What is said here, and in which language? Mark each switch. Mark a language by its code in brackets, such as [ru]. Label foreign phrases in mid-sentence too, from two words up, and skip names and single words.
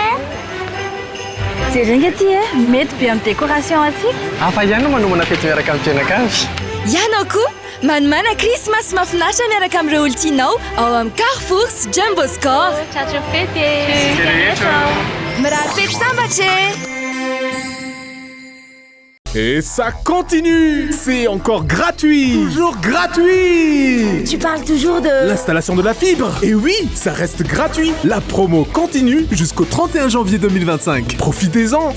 [mg] jerena ty mety be amin'ny décoration aty afa ihany no manomana fety miaraka amin'ny fianakavy ianao koa manomana Christmas mahafinaritra miaraka amin'ireo olontianao ao amin'ny Carrefour sy Jumbo Score tratro fety mirary fety sambatra [fr] Et ça continue! C'est encore gratuit! Toujours gratuit! Tu parles toujours de... L'installation de la fibre! Et oui, ça reste gratuit! La promo continue jusqu'au 31 janvier 2025. Profitez-en!